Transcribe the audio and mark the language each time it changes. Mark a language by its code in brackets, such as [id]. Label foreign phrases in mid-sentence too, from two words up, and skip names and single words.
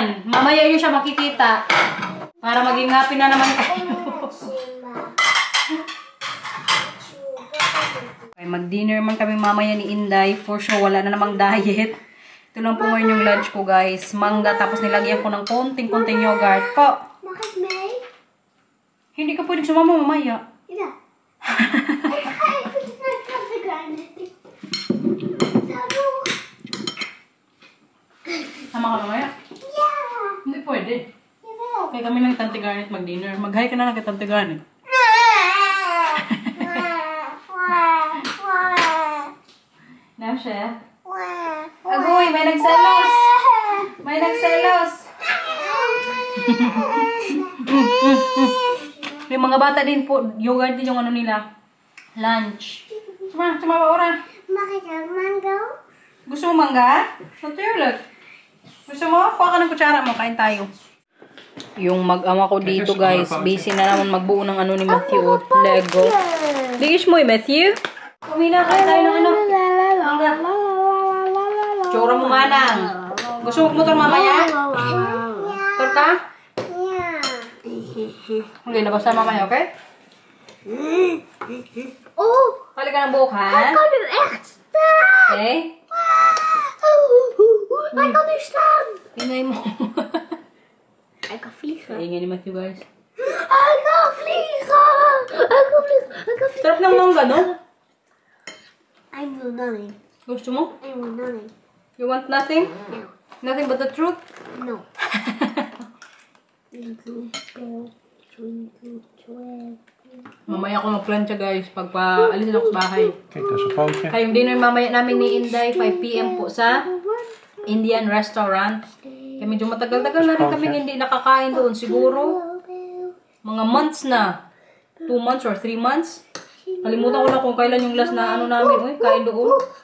[tl] Mamaya yun siya makikita. Para maging happy na naman kayo. Mag-dinner man kami mamaya ni Inday. [en] For sure, [tl] wala na namang diet. Ito lang po ngayon yung lunch ko, guys. Mangga, tapos nilagyan ko ng konting yogurt. Po. [nl] Mag ik mee? [tl] Hindi ka pwedeng sumama mamaya. Ja. [nl] Ik ga even naar de kindergarten. [tl] Sama ka mamaya? Ja. Hindi pwede. Jawel. Kaya kami ng Tante Garnet mag-dinner. Mag-hi ka na lang kay Tante Garnet. Na siya? Agoy, may nagselos! May nagselos! Yung mga bata din po, yogurt din yung ano nila. Lunch. Suma ba ora? [nl] Mag ik een mango? [tl] Gusto mo mangga? Natuurlijk. Gusto mo? Kuha ka ng kutsara mo, kain tayo. Yung mag-ama ko dito, guys. Busy na naman magbuo ng ano ni Matthew. Lego. Digish mo Matthew? Kumila kain tayo ng ano. Mangga. Tsura mo nga nang. Gusto mo motor mamaya? Motor ka? Ja. Okay, labas na mamaya, okay? Oh, Kali ka ng buhok, ha? [nl] hij kan nu echt staan. [tl] Okay? [nl] Hij kan nu staan. [tl] Tingay mo. [nl] Hij kan vliegen. [tl] Kaingay ni Matthew, guys. [nl] Hij kan vliegen. Hij kan vliegen. Hij kan vliegen. [tl] Sarap ng mangga, no? [en] I will nothing. Gusto mo? I will nothing. You want nothing? No. Nothing but the truth? No. Twinkle, twinkle, twinkle. [tl] Mamaya ako magplantsa, guys. Pagpa-alisin ako sa bahay. [nl] Kijk, dat is een pootje. [tl] Kaya yung dinner mamaya namin ni Inday, 5 PM po sa Indian restaurant. Kaya medyo matagal-tagal na rin kami hindi nakakain doon. Siguro, mga months na. [en] 2 months or 3 months. [tl] Kalimutan ko na kung kailan yung last na ano namin. Uy, kain doon.